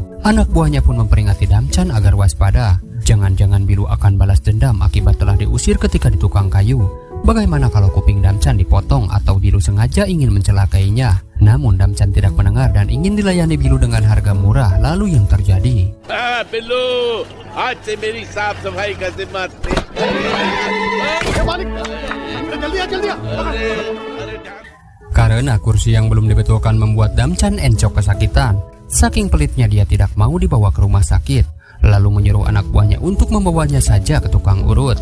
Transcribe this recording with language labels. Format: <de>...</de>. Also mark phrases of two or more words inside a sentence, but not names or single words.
<id>Anak buahnya pun memperingati Damchan agar waspada. Jangan-jangan Bilu akan balas dendam akibat telah diusir ketika di tukang kayu. Bagaimana kalau kuping Damchan dipotong atau Bilu sengaja ingin mencelakainya? Namun Damchan tidak mendengar dan ingin dilayani Bilu dengan harga murah. Lalu yang terjadi,</id> <hi>बिल्लू आज से मेरी साफ सफाई का जिम्मा</hi> <id>karena kursi yang belum dibetulkan membuat Damchan encok kesakitan. Saking pelitnya dia tidak mau dibawa ke rumah sakit, lalu menyuruh anak buahnya untuk membawanya saja ke tukang urut.</id>